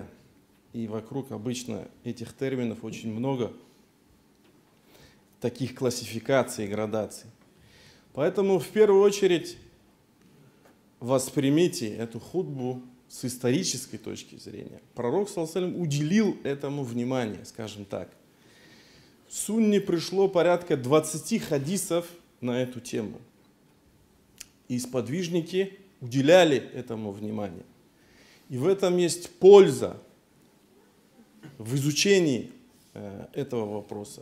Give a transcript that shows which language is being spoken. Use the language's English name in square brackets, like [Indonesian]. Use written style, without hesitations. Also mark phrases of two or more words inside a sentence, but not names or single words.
[Russian] И вокруг обычно этих терминов очень много, таких классификаций и градаций. Поэтому в первую очередь воспримите эту хутбу с исторической точки зрения. Пророк, [Arabic] صلى الله عليه وسلم, [Russian] уделил этому внимание, скажем так. В Сунне пришло порядка 20 хадисов на эту тему. И сподвижники уделяли этому внимание. И в этом есть польза в изучении этого вопроса.